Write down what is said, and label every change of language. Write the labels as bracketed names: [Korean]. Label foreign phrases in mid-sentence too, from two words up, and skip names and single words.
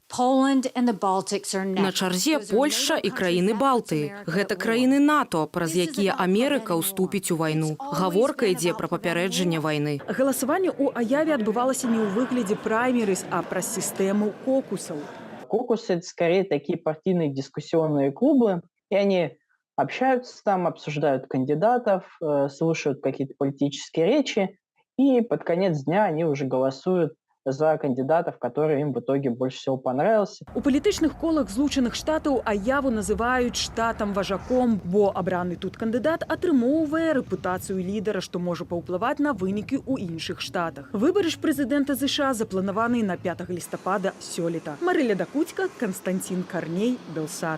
[Belarusian] На чарзе Польшча і краіны Балтыі. Гэта краіны НАТО, праз якія Амерыка ўступіць у вайну. Гаворка ідзе пра папярэджанне вайны. Галасаванне ў Аяве адбывалася не ў выглядзе праймерис, а праз сістэму кокусаў. Кокусы – [Russian] это скорее такие партийные дискуссионные клубы, и они общаются там, обсуждают кандидатов, слушают какие-то политические речи, и под конец дня они уже голосуют за кандидатов, который им в итоге больше всего понравился. [Belarusian] У палітычных колах Злучаных Штатаў Аяву называюць штатам-важаком, бо абраны тут кандыдат атрымоўвае рэпутацыю лідара, што можа паўплываць на вынікі ў іншых штатах. Выбары ж прэзідэнта ЗША запланаваны на 5 лістапада сёлета. Марыля Дакуцька, Канстантин Карней, Белсат.